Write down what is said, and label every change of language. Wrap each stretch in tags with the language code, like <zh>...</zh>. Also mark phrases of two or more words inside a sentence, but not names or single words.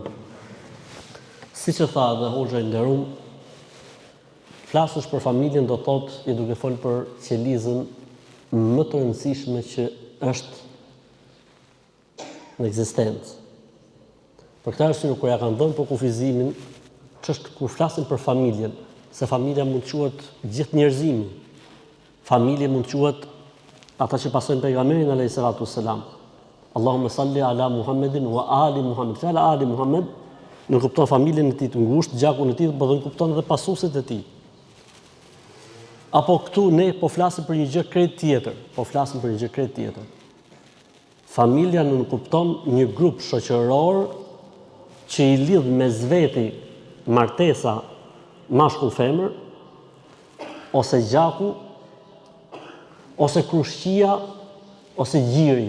<sq>Siç e tha dhe hoxha i nderuar, flasësh për familjen do thotë je duke folë për qelizën më të rëndësishme që është në ekzistencë. Për këtë arsye kur ja kanë dhënë për kufizimin, ç'është kur flasim për familjen, se familja mund të quhet gjithë njerëzimi. Familje mund të quhet ata që pasojnë pejgamberin</sq> <ar>عليه الصلاة والسلام. اللهم صل على محمد وعلى آل محمد.</ar> <sq>Fjala</sq> <ar>آل محمد</ar> <sq>nuk kupton familjen e tij të ngushtë, gjakun e tij, por do të kupton edhe pasuesit e tij. Apo këtu ne po flasim për një gjë krejt tjetër. Familja nuk kupton një grup shoqëror që i lidh mes veti martesa mashkull-femër, ose gjaku, ose krushqia, ose gjiri.</sq>